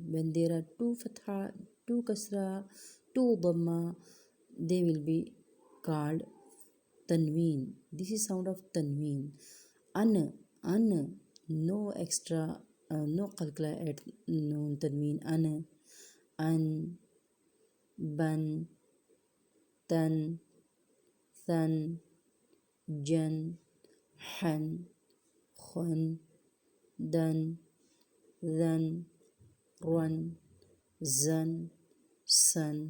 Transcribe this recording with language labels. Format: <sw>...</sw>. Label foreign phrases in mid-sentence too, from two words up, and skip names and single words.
<en>When there are two fatha, two kasra, two dhamma, they will be called tanween. This is sound of tanween. An, no extra, no qalqala at noon tanween.</en> <ar>An, ban, tan, than, jan, han, khun, dan, than, run, zan, san,</ar>